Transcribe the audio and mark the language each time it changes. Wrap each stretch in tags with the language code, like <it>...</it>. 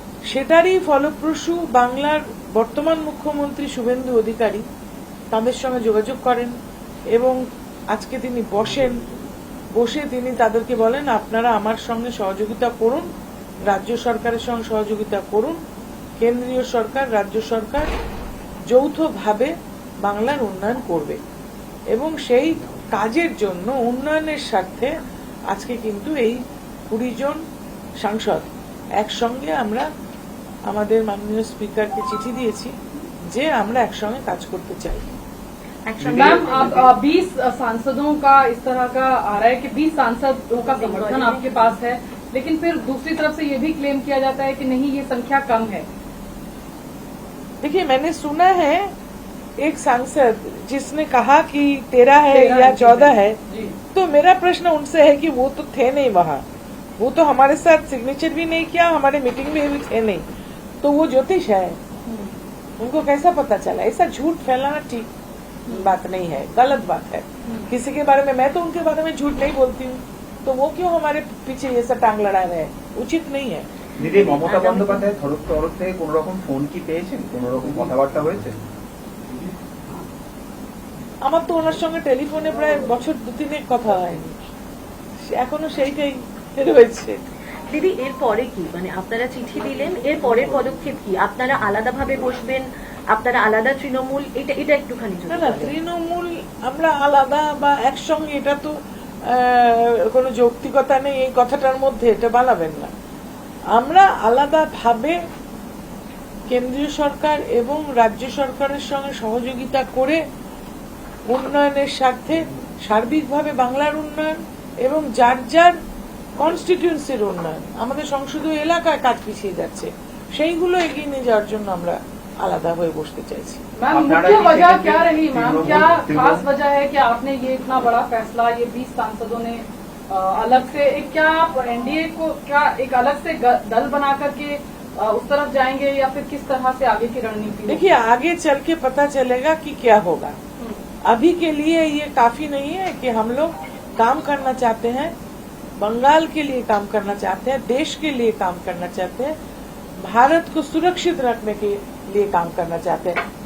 <bn>সেটারই ফলপ্রসূ বাংলার বর্তমান মুখ্যমন্ত্রী শুভেন্দু অধিকারী তাদের সঙ্গে যোগাযোগ করেন এবং আজকে তিনি বসে তিনি তাদেরকে বলেন, আপনারা আমার সঙ্গে সহযোগিতা করুন, রাজ্য সরকারের সঙ্গে সহযোগিতা করুন, কেন্দ্রীয় সরকার রাজ্য সরকার যৌথভাবে বাংলার উন্নয়ন করবে। এবং সেই কাজের জন্য উন্নয়নের স্বার্থে আজকে কিন্তু এই 20 জন সাংসদ একসঙ্গে আমরা আমাদের মাননীয় স্পিকারকে চিঠি দিয়েছি যে আমরা একসঙ্গে কাজ করতে চাই।</bn> <hi>मैम, अब 20 सांसदों का इस तरह का आ रहा है कि 20 सांसदों का समर्थन आपके पास है, लेकिन फिर दूसरी तरफ से ये भी क्लेम किया जाता है कि नहीं, ये संख्या कम है। देखिए, मैंने सुना है एक सांसद जिसने कहा कि 13 है या 14 है, तो मेरा प्रश्न उनसे है कि वो तो थे नहीं वहाँ, वो तो हमारे साथ सिग्नेचर भी नहीं किया, हमारे मीटिंग में भी थे नहीं, तो वो ज्योतिष है, उनको कैसा पता चला? ऐसा झूठ फैलाना ठीक बात नहीं है, गलत बात है। किसी के बारे में, मैं तो उनके बारे में झूठ नहीं बोलती हूँ, तो वो क्यों हमारे पीछे ये सब टांग लड़ा रहे हैं? उचित नहीं है।</hi> <bn>দিদি, মমতা বন্দ্যোপাধ্যায় তরফ থেকে কোন রকম ফোন কি পেয়েছেন, কোন রকম কথাবার্তা হয়েছে? আমার তো ওনার সঙ্গে টেলিফোনে প্রায় বছর 2-3 কথা হয়নি, এখনো সেইটাই রয়েছে। দিদি, এরপরে কি, মানে আপনারা চিঠি দিলেন, এর পরের পদক্ষেপ কি? আপনারা আলাদাভাবে বসবেন, আপনারা আলাদা তৃণমূল, এটা একটুখানি না না, তৃণমূল আমরা আলাদা বা একসঙ্গে, এটা তো কোনো যৌক্তিকতা নেই এই কথাটার মধ্যে, এটা বানাবেন না। আমরা আলাদাভাবে কেন্দ্রীয় সরকার এবং রাজ্য সরকারের সঙ্গে সহযোগিতা করে উন্নয়নের স্বার্থে সার্বিকভাবে বাংলার উন্নয়ন এবং যার যার কনস্টিটিউয়েন্সির উন্নয়ন, আমাদের সংসদীয় এলাকায় কাজ পিছিয়ে যাচ্ছে, সেইগুলো এগিয়ে নিয়ে যাওয়ার জন্য আমরা আলাদা হয়ে বসতে চাইছি।</bn> <hi>मैम, मुख्य वजह क्या रही? मैम, क्या खास वजह है कि आपने ये इतना बड़ा फैसला, ये 20 सांसदों ने अलग से क्या आप एनडीए को क्या एक अलग से दल बना करके उस तरफ जाएंगे या फिर किस तरह से आगे की रणनीति? देखिए, आगे चल के पता चलेगा कि क्या होगा। अभी के लिए ये काफी नहीं है कि हम लोग काम करना चाहते हैं, बंगाल के लिए काम करना चाहते हैं, देश के लिए काम करना चाहते हैं, भारत को सुरक्षित रखने के लिए काम करना चाहते हैं।</hi>